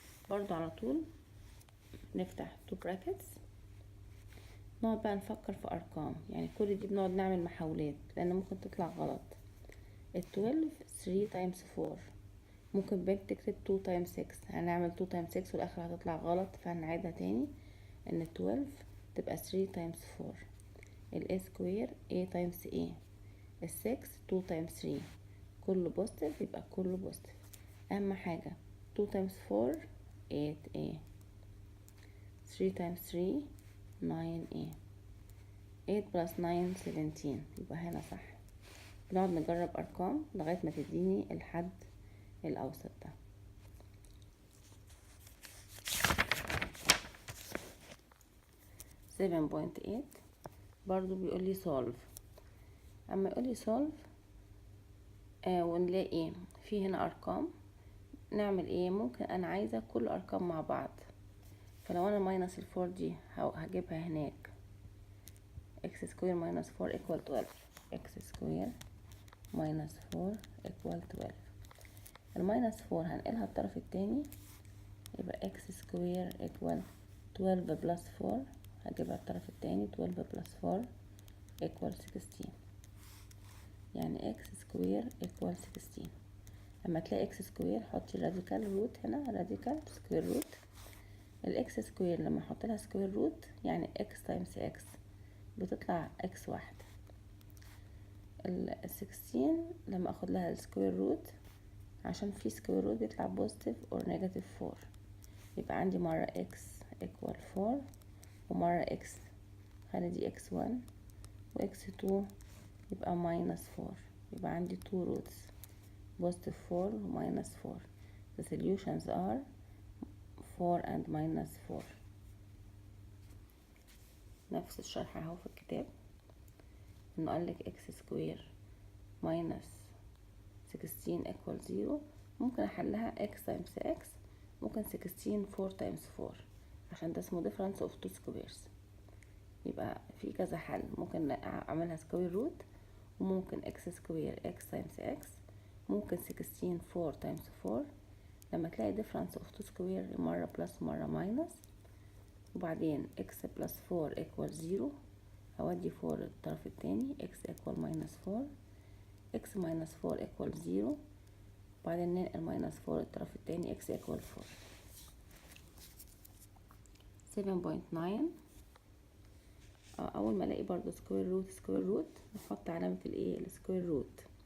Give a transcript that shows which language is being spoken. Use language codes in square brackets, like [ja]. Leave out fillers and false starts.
[ar] برضو على طول نفتح [en] two brackets، [ar] نقعد بقى نفكر في ارقام، يعني كل دي بنقعد نعمل محاولات لان ممكن تطلع غلط. 12 [en] 3 times 4، [ar] ممكن بنت تكتب [en] 2 times 6، [ar] هنعمل 2 times 6 والاخر هتطلع غلط، فهنعيدها تاني ان 12 تبقى 3 times 4. [en] ال a square a times a. [ar] ال 6 [en] 2 times 3، [ar] كله بوزيتيف يبقى كله بوزيتيف. اهم حاجة [en] 2 times 4 8a، 3 times 3 9a، 8 plus 9 17. [ar] يبقى هنا صح. بنقعد نجرب ارقام لغاية ما تديني الحد الاوسط ده. 7.8 برضو بيقول لي solve. اما يقول لي solve ونلاقي في هنا ارقام، نعمل ايه؟ ممكن انا عايزة كل ارقام مع بعض، فلو انا ماينس الفور دي هجيبها هناك، [en] x square minus 4 equal 12. x square minus 4 equal 12. [ar] الماينس 4 هنقلها الطرف التاني، يبقى [en] x square equal 12 plus 4، [ar] هجيبها الطرف التاني [en] 12 plus 4 equal 16. [ar] يعني [en] x square equal 16. [ar] لما تلاقي x square حطي radical root هنا، [en] radical square root. [ar] الاكس سكوير لما احط لها سكوير روت يعني [en] x times x [ar] بتطلع x واحد. ال 16 لما اخد لها السكوير روت، عشان في سكوير روت بيطلع بوزيتيف اور نيجاتيف 4، يبقى عندي مرة [en] x equal 4 [ar] ومرة x خلي دي x1 و x2 يبقى minus 4، يبقى عندي [en] 2 roots positive 4 [ar] و minus 4. [en] the solutions are 4 and minus 4. [ar] نفس الشرح اهو في الكتاب، انه قالك [en] x square minus 16 equal 0. [ar] ممكن احلها [en] x times x، [ar] ممكن 16 [en] 4 times 4 [ar] عشان ده اسمه [en] difference of two squares. [ar] يبقى في كذا حل، ممكن اعملها square root، وممكن x square [en] x times x، [ar] ممكن 16 [en] 4 times 4. [ar] لما تلاقي [en] difference of two square [ar] مرة plus مرة minus، وبعدين [en] x plus 4 equal 0، [ar] هودي 4 الطرف التاني [en] x equal minus 4، x minus 4 equal 0، [ar] وبعدين ننقل minus 4 الطرف التاني [en] x equal 4. [ar] 7.9 اول ما الاقي برضو سكوير روت بحط علامة الايه السكوير روت.